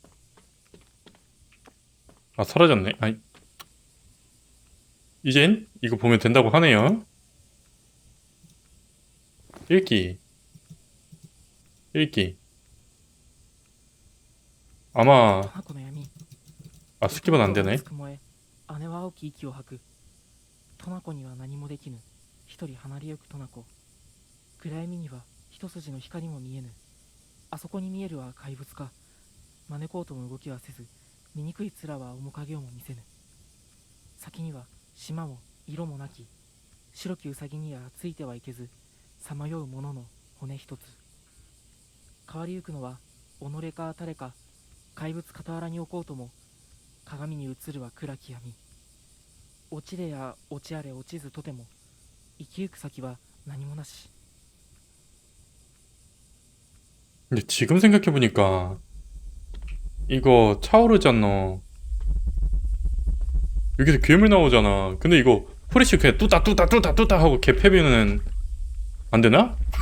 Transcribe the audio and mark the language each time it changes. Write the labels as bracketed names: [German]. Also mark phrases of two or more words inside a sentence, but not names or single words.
[Korean] 아, 사라졌네. 아이. 이젠 이거 보면 된다고 하네요. 읽기. 아마 [Japanese] 花子の闇 [Korean] 아 스킵은 안 되네. [Japanese] 熱く燃え姉は青き息を吐くトナコには何もできぬ一人離れゆくトナコ暗闇には一筋の光も見えぬあそこに見えるは怪物か招こうとも動きはせず醜い面は面影をも見せぬ先には島も色もなき白きウサギにはついてはいけずさまよう者の骨一つ変わりゆくのは己か誰か怪物傍らに置こうとも鏡に映るは暗き闇落ちれや落ちあれ落ちずとても生きゆく先は何もなし [Korean] 근데 지금 생각해보니까 이거 차오르잖아. 여기서 괴물 나오잖아. 근데 이거 프레쉬 그냥 뚜따 하고 개 패면은 안 되나?